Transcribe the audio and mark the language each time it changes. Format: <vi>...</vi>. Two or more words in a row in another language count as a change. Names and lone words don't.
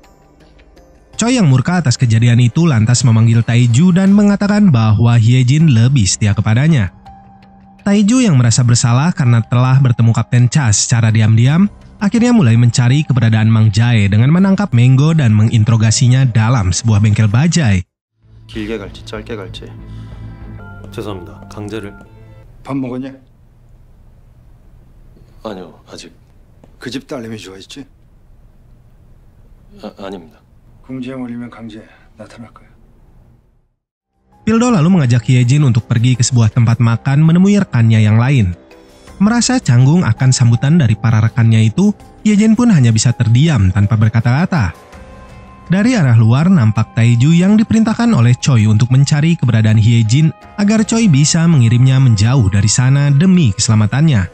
<id>Choi yang murka atas kejadian itu lantas memanggil Taiju dan mengatakan bahwa Hyejin lebih setia kepadanya. Taiju yang merasa bersalah karena telah bertemu Kapten Cha secara diam-diam, akhirnya mulai mencari keberadaan Mang Jae dengan menangkap Menggo dan menginterogasinya dalam sebuah bengkel bajai.</id> <ko>길게 갈지 짧게 갈지. 죄송합니다. 강제를. 밥 먹었냐? 아니요, 아직. 그 집 딸내미 좋아했지? 아닙니다. 궁지에 몰리면 강제 나타날 거야.</ko> <id>Pildo lalu mengajak Hyejin untuk pergi ke sebuah tempat makan menemui rekannya yang lain. Merasa canggung akan sambutan dari para rekannya itu, Hyejin pun hanya bisa terdiam tanpa berkata-kata. Dari arah luar nampak Taiju yang diperintahkan oleh Choi untuk mencari keberadaan Hyejin agar Choi bisa mengirimnya menjauh dari sana demi keselamatannya.</id>